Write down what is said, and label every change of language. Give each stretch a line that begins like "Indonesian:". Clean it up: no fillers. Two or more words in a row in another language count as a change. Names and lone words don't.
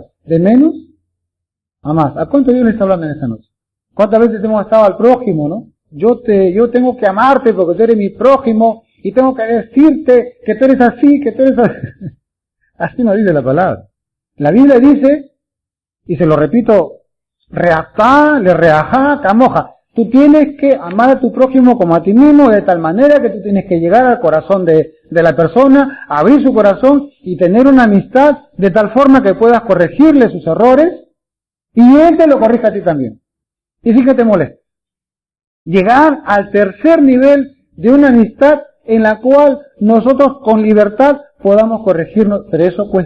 Spanish: De menos a más. ¿A cuánto Dios le está hablando en esta noche? ¿Cuántas veces hemos estado al prójimo, no? Yo tengo que amarte porque tú eres mi prójimo y tengo que decirte que tú eres así, que tú eres así. Así no dice la palabra. La Biblia dice, y se lo repito,
Hebrew: ואהבת לרעך כמוך.
Spanish: Tú tienes que amar a tu prójimo como a ti mismo, de tal manera que tú tienes que llegar al corazón de la persona, abrir su corazón y tener una amistad de tal forma que puedas corregirle sus errores y él te lo corrija a ti también. Y sí que te molesta. Llegar al tercer nivel de una amistad en la cual nosotros con libertad podamos corregirnos, pero eso cuesta.